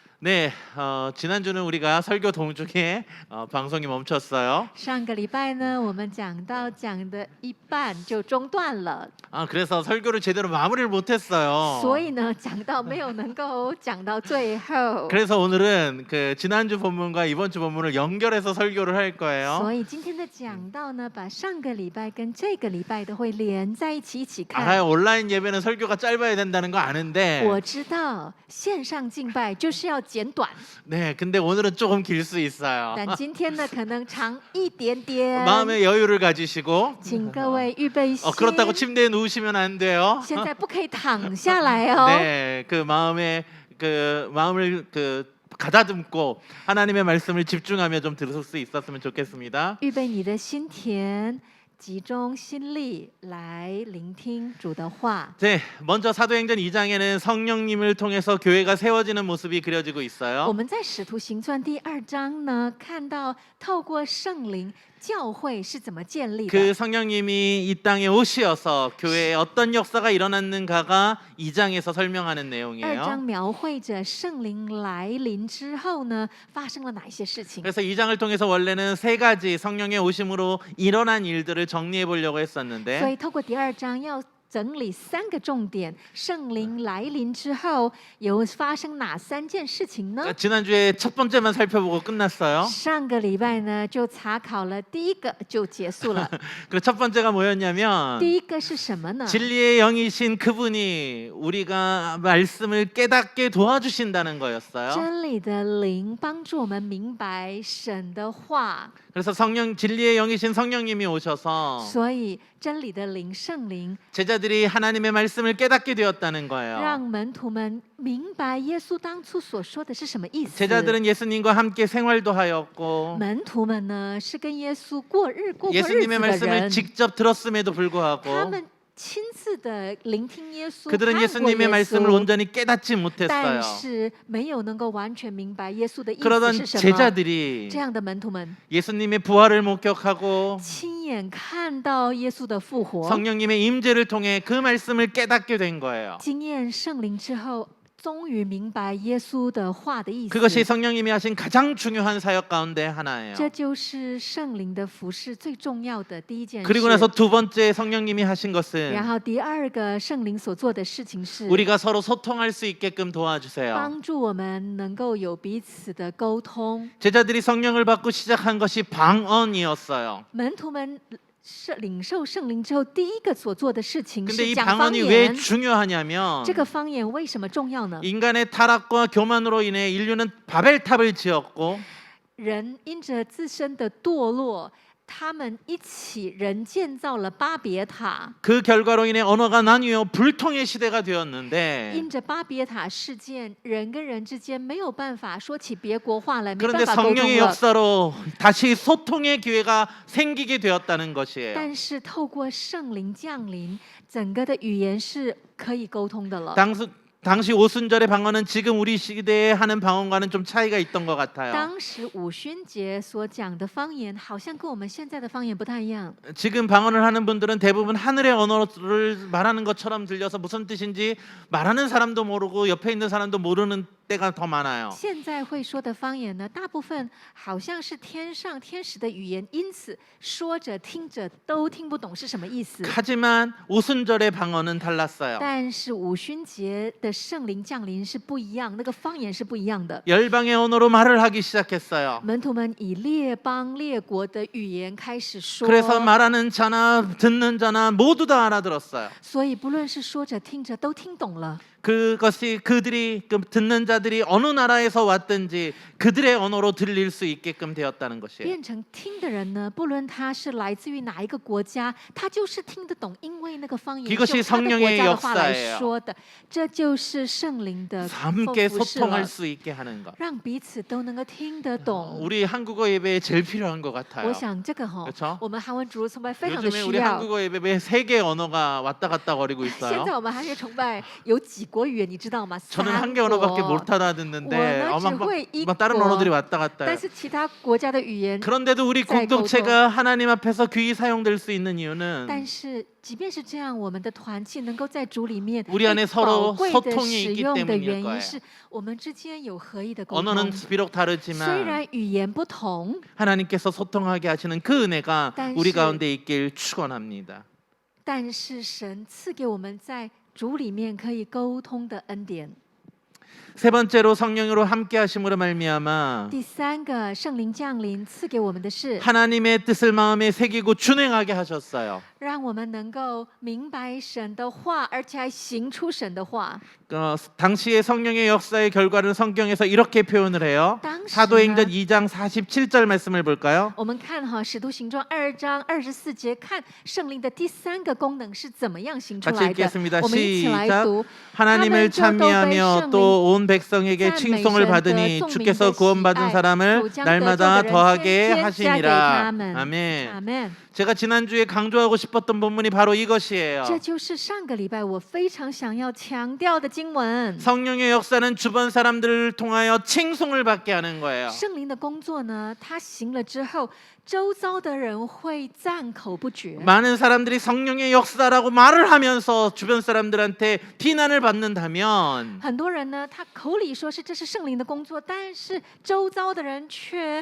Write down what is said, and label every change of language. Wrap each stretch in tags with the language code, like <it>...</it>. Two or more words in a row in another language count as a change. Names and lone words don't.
<ko>네, 지난주는 우리가 설교 도중에 방송이 멈췄어요.</ko> <zh>上个礼拜呢，我们讲的一半就中断了，</zh> <ko>그래서 설교를 제대로 마무리를 못했어요.</ko> <zh>所以呢，讲到没有能够讲到最后。</zh> <ko>그래서 오늘은 그 지난주 본문과 이번 주 본문을 연결해서 설교를 할</ko> <zh>所</zh> <ko>거예요.</ko> <zh>以今天的讲道呢，把上个礼拜跟这个礼拜的会连在一起看。</zh> <ko>알아요. 온라인 예배는 설교가 짧아야 된다는 거 아는데.</ko> <zh>我知道线上敬拜就是要简短，</zh> <ko>네, 근데 오늘은 조금 길 수 있어요.</ko> <zh>但今天呢可能长一点点。</zh> <ko>마음의 여유를 가지시고.</ko> <zh>请各位预备心。</zh> <ko>그렇다고 침대에 누우시면 안 돼요.</ko> <zh>现在不可以躺下来哦。</zh> <ko>네, 그 마음을 가다듬고 하나님의 말씀을 집중하며 좀 들을 수 있었으면 좋겠습니다.</ko> <zh>预备你的心田，集中心力来聆听主的话。</zh> <ko>네, 먼저 사도행전 2장에는 성령님을 통해서 교회가 세워지는 모습이 그려지고</ko> <zh>我</zh> <ko>있어요.</ko> <zh>们在《使徒行传》第2章呢，看到透过圣灵，教会是怎么建立</zh> <ko>그</ko> <zh>的。</zh> <ko>성령님이 이 땅에 오시어서 교회에 어떤 역사가 일어났는가가 2장에서 설명하는</ko> <zh>2章</zh> <ko>내용이에요.</ko> <zh>描绘着圣灵来临之后呢，发生了哪一些事情。</zh> <ko>그래서 2장을 통해서 원래는 세 가지 성령의 오심으로 일어난 일들을 정리해 보려고</ko> <zh>所</zh> <ko>했었는데</ko> <zh>以透过第2章要整理3个重点，圣灵来临之后有发生哪3件事情呢？</zh> <ko>지난주에 첫 번째만 살펴보고 끝났어요.</ko> <zh>上个礼拜呢，就查考了第一个就结束了。</zh> <ko>그 첫 번째가 뭐였냐면</ko> <zh>第一个是什么呢？</zh> <ko>진리의 영이신 그분이 우리가 말씀을 깨닫게 도와주신다는 거였어요.</ko> <zh>真理的灵帮助我们明白神的话，</zh> <ko>그래서 진리의 영이신 성령님이 오셔서</ko> <zh>所以真理的灵圣灵</zh> <ko>제자들이 하나님의 말씀을 깨닫게 되었다는</ko> <zh>让</zh> <ko>거예요.</ko> <zh>门徒们明白耶稣当初所说的是什么意思。</zh> <ko>제자들은 예수님과 함께 생활도 하였고</ko> <zh>门徒们呢是跟耶稣过日子</zh> <ko>예수님의</ko> <zh>的</zh> <ko>말씀을</ko> <zh>人，</zh> <ko>직접 들었음에도</ko> <zh>他</zh> <ko>불구하고</ko> <zh>们亲自的聆听耶稣，</zh> <ko>그들은</ko> <zh>看过</zh> <ko>예수님의</ko> <zh>耶</zh> <ko>말씀을</ko> <zh>稣，</zh> <ko>온전히 깨닫지</ko> <zh>但</zh> <ko>못했어요.</ko> <zh>是没有能够完全明白耶稣的意思</zh> <ko>그러던</ko> <zh>是什么。</zh> <ko>제자들이</ko> <zh>这样的门徒们</zh> <ko>예수님의 부활을 목격하고</ko> <zh>亲眼看到耶稣的复活，</zh> <ko>성령님의 임재를 통해 그 말씀을 깨닫게 된 거예요.</ko> <zh>经验圣灵之后，终于明白耶稣的话的意思。</zh> <ko>그것이 성령님이 하신 가장 중요한 사역 가운데 하나예요.</ko> <zh>这就是圣灵的服饰最重要的第一件事。</zh> <ko>그리고 나서 두 번째 성령님이 하신</ko> <zh>然</zh> <ko>것은</ko> <zh>后第二个圣灵所做的事情是</zh> <ko>우리가 서로 소통할 수 있게끔 도와주세요.</ko> <zh>帮助我们能够有彼此的沟通。</zh> <ko>제자들이 성령을 받고 시작한 것이 방언이었어요.</ko> <zh>门徒们领受圣灵之后，第一个所做的事情</zh> <ko>근데</ko> <zh>是</zh> <ko>이</ko> <zh>讲方</zh> <ko>방언이 왜</ko> <zh>言。</zh> <ko>중요하냐면</ko> <zh>这个方言为什么重要呢？</zh> <ko>인간의 타락과 교만으로 인해 인류는 바벨탑을 지었고</ko> <zh>人因着自身的堕落，他们一起人建造了巴别塔。</zh> <ko>그 결과로 인해 언어가 나뉘어 불통의 시대가 되었는데</ko> <zh>因着巴别塔事件，人跟人之间没有办法说起别国话来，没</zh> <ko>그런데</ko> <zh>办法沟通</zh> <ko>성령의</ko> <zh>了。</zh> <ko>역사로 다시 소통의 기회가 생기게 되었다는 것이에요.</ko> <zh>但是透过圣灵降临，整个的语言是可以沟通的了。</zh> <ko>당시 오순절의 방언은 지금 우리 시대에 하는 방언과는 좀 차이가 있던 것 같아요.</ko> <zh>当时五旬节所讲的方言，好像跟我们现在的方言不太一样。</zh> <ko>지금 방언을 하는 분들은 대부분 하늘의 언어를 말하는 것처럼 들려서 무슨 뜻인지 말하는 사람도 모르고 옆에 있는 사람도 모르는 때가 더 많아요.</ko> <zh>现在会说的方言呢，大部分好像是天上天使的语言，因此说着听着都听不懂是什么意思。</zh> <ko>하지만 오순절의 방언은 달랐어요.</ko> <zh>但是五旬节的圣灵降临是不一样，那个方言是不一样的。</zh> <ko>열방의 언어로 말을 하기 시작했어요.</ko> <zh>门徒们以列邦列国的语言开始说，</zh> <ko>그래서 말하는 자나 듣는 자나 모두 다 알아들었어요.</ko> <zh>所以不论是说着听着都听懂了。</zh> <ko>그것이 그들이 듣는 자들이 어느 나라에서 왔든지 그들의 언어로 들릴 수 있게끔 되었다는 것이에요.</ko> <zh>变成听的人呢，不论他是来自于哪一个国家，他就是听得懂，因为那个方言</zh> <ko>이것이</ko> <zh>是用他的国家的话</zh> <ko>성령의</ko> <zh>来</zh> <ko>역사예요.</ko> <zh>说的。这就是圣灵的</zh> <ko>함께</ko> <zh>服饰</zh> <ko>소통할</ko> <zh>了，</zh> <ko>수 있게 하는 것.</ko> <zh>让彼此都能够听得懂。</zh> <ko>우리 한국어 예배에 제일 필요한 것</ko> <zh>我</zh> <ko>같아요.</ko> <zh>想这个</zh> <ko>그렇죠</ko> <zh>我们韩文主日崇拜非常的</zh> <ko>요즘에</ko> <zh>需</zh> <ko>우리</ko> <zh>要。</zh> <ko>한국어 예배에 세 개 언어가 왔다 갔다 거리고</ko> <zh>现</zh> <ko>있어요.</ko> <zh>在我们韩乐崇拜有几国语言，你知道吗？</zh> <ko>저는</ko> <zh>三</zh> <ko>한 개 언어밖에</ko> <zh>国</zh> <ko>못 알아듣는데 뭐, 나 막,</ko> <zh>只会</zh> <ko>막 다른 언어들이</ko> <zh>一国</zh> <ko>왔다 갔다</ko> <zh>但</zh> <ko>해요.</ko> <zh>是其他国家的语言，</zh> <ko>그런데도 우리 잘 공동체가 하나님 앞에서 귀히 사용될 수 있는</ko> <zh>但</zh> <ko>이유는</ko> <zh>是即便是这样，我们的团契能够在主里面</zh> <ko>우리 안에</ko> <zh>被</zh> <ko>서로</ko> <zh>宝贵的</zh> <ko>소통이</ko> <zh>使</zh> <ko>있기</ko> <zh>用的</zh> <ko>때문일</ko> <zh>原</zh> <ko>거예요.</ko> <zh>因是我们之间有合一的沟通。</zh> <ko>언어는 비록</ko> <zh>虽</zh> <ko>다르지만</ko> <zh>然语言不同，</zh> <ko>하나님께서 소통하게 하시는 그 은혜가</ko> <zh>但</zh> <ko>우리</ko> <zh>是</zh> <ko>가운데 있길 축원합니다.</ko> <zh>但是神赐给我们在主里面可以沟通的恩典。</zh> <ko>세 번째로 성령으로 함께 하심으로 말미암아</ko> <zh>第三个，圣灵降临赐给我们的是，</zh> <ko>하나님의 뜻을 마음에 새기고 준행하게 하셨어요.</ko> <zh>让我们能够明白神的话，而且还行出神的话。</zh> <ko>당시의 성령의 역사의 결과를 성경에서 이렇게 표현을 해요.</ko> <zh>当时</zh> <ko>사도행전</ko> <zh>呢，</zh> <ko>2장 47절 말씀을 볼까요?</ko> <zh>我们看哈《使徒行传》2章24节，看圣灵的第三个功能是怎么样行出</zh> <ko>같이</ko> <zh>来的。</zh> <ko>읽겠습니다.</ko> <zh>我们一起来</zh> <ko>시작.</ko> <zh>读。</zh> <ko>하나님을</ko> <zh>他们就都被</zh> <ko>찬미하며</ko> <zh>圣灵</zh> <ko>또 온 백성에게</ko> <zh>赞美</zh> <ko>칭송을</ko> <zh>神的</zh> <ko>받으니</ko> <zh>众民</zh> <ko>주께서</ko> <zh>的喜</zh> <ko>구원받은</ko> <zh>爱，</zh> <ko>사람을</ko> <zh>主将得救</zh> <ko>날마다</ko> <zh>的人</zh> <ko>더하게</ko> <zh>天天加给</zh> <ko>하시니라.</ko> <zh>他们。</zh> <ko>아멘.</ko> <zh>阿门。</zh> <ko>제가 지난주에 강조하고 싶었던 본문이 바로 이것이에요.</ko> <zh>这就是上个礼拜我非常想要强调的经文。</zh> <ko>성령의 역사는 주변 사람들을 통하여 칭송을 받게 하는 거예요.</ko> <zh>圣灵的工作呢，他行了之后，周遭的人会赞口不绝。</zh> <ko>많은 사람들이 성령의 역사라고 말을 하면서 주변 사람들한테 비난을 받는다면</ko> <zh>很多人呢，他口里说是这是圣灵的工作，但是周遭的人却</zh>